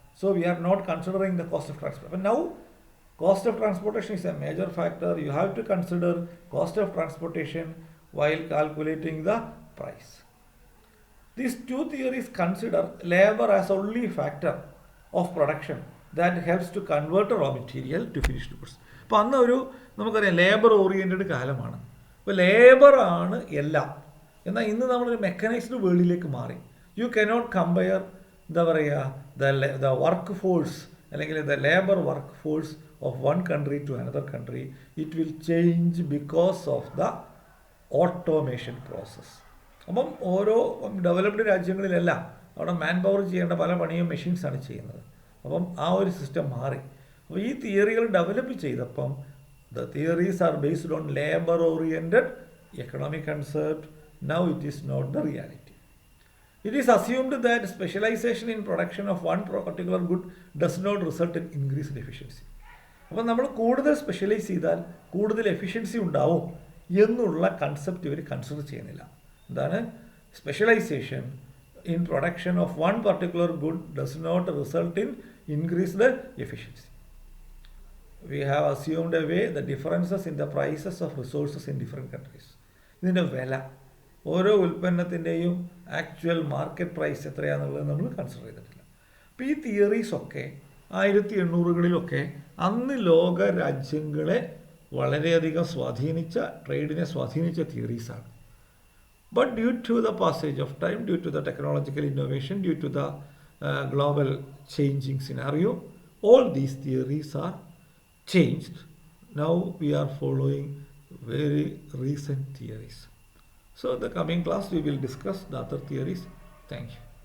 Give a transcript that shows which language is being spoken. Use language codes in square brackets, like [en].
[en] So we are not considering the cost of transport. But now cost of transportation is a major factor. You have to consider cost of transportation while calculating the price. These two theories consider labor as only factor of production that helps to convert a raw material to finished goods. [ml] അപ്പോൾ അന്ന് നമുക്കറിയാം labour oriented കാലമാണ്. അപ്പോൾ ലേബറാണ് എല്ലാം. എന്നാൽ ഇന്ന് നമ്മളൊരു mechanised വേൾഡിലേക്ക് മാറി. [en] You cannot compare എന്താ പറയുക the workforce അല്ലെങ്കിൽ the labour workforce of one country to another country. It will change because of the automation process. [ml] അപ്പം ഓരോ ഡെവലപ്ഡ് രാജ്യങ്ങളിലെല്ലാം അവിടെ മാൻ പവർ ചെയ്യേണ്ട പല പണിയും മെഷീൻസാണ് ചെയ്യുന്നത്. അപ്പം ആ ഒരു സിസ്റ്റം മാറി. അപ്പോൾ ഈ തിയറികൾ ഡെവലപ്പ് ചെയ്തപ്പം [en] The theories are based on labour oriented economic concept. Now it is not the reality. It is assumed that specialization in production of one particular good does not result in increased efficiency. [ml] അപ്പം നമ്മൾ കൂടുതൽ specialise ചെയ്താൽ കൂടുതൽ efficiency ഉണ്ടാവും എന്നുള്ള concept ഇവർ consider ചെയ്യുന്നില്ല. [en] എന്താണ് specialisation in production of one particular good does not result in increased efficiency. We have assumed a way the differences in the prices of resources in different countries. [ml] ഇതിൻ്റെ വില ഓരോ ഉൽപ്പന്നത്തിൻ്റെയും actual market price എത്രയാണെന്നുള്ളത് നമ്മൾ consider ചെയ്തിട്ടില്ല. അപ്പോൾ ഈ തിയറീസൊക്കെ 1800-കളിലൊക്കെ അന്ന് ലോക രാജ്യങ്ങളെ വളരെയധികം സ്വാധീനിച്ച, ട്രേഡിനെ സ്വാധീനിച്ച തിയറീസാണ്. [en] But due to the passage of time, due to the technological innovation, due to the global changing scenario, all these theories are changed. Now we are following very recent theories. So the coming class we will discuss the other theories. Thank you.